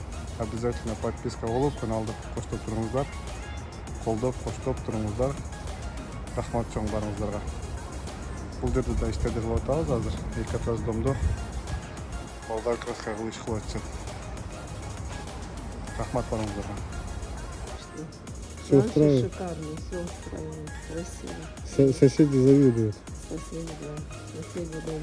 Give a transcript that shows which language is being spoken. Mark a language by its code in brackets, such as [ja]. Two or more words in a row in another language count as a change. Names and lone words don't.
[ru] Обязательно подписка [ky] болуп, каналды коштоп туруңуздар. Колдоп, коштоп туруңуздар. Рахмат чоң барыңыздарга. Бул жерде да иштерди кылып атабыз азыр. Эки этаж домдо балдар краска кылыш кылып атышат. Рахмат барыңыздарга. [ru] Все устраивает? Шикарно, все устраивает, красиво. Соседи завидуют. Соседи, да. Соседи, да.